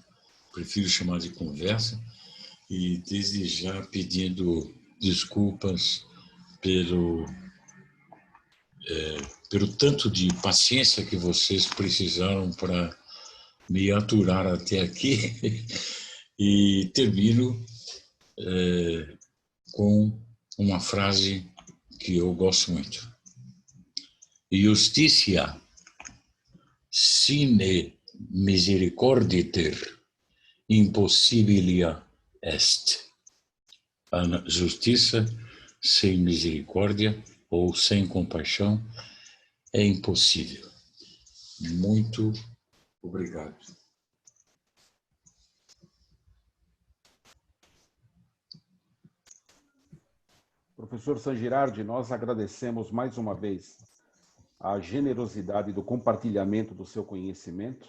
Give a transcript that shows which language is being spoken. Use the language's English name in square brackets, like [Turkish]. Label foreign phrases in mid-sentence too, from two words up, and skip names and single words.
[Portuguese] Prefiro chamar de conversa, e desde já pedindo desculpas pelo tanto de paciência que vocês precisaram para me aturar até aqui. E termino com uma frase que eu gosto muito. [Latin] Justitia sine misericorditer impossibilia est. [Portuguese] A justiça sem misericórdia ou sem compaixão é impossível. Muito obrigado. Professor San Girardi, nós agradecemos mais uma vez a generosidade do compartilhamento do seu conhecimento.